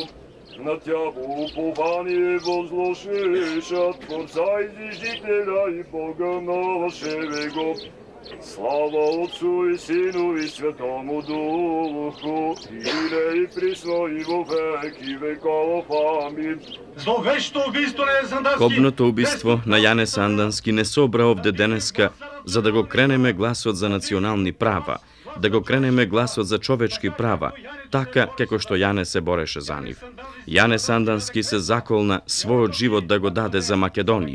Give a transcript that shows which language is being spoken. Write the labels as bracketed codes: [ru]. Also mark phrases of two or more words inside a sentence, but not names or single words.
[cu] На Тябо упование возложиша, Творца и Зижителя и Бога нашего. Слава Отцу и Сину и Святому Духу, и нине и присно и во веки веков. Амин. [mk] Кобното убиство на Јане Сандански не собра овде денеска за да го кренеме гласот за национални права, да го кренеме гласот за човечки права, така како што Јане се бореше за нив. Јане Сандански се заколна својот живот да го даде за Македонија.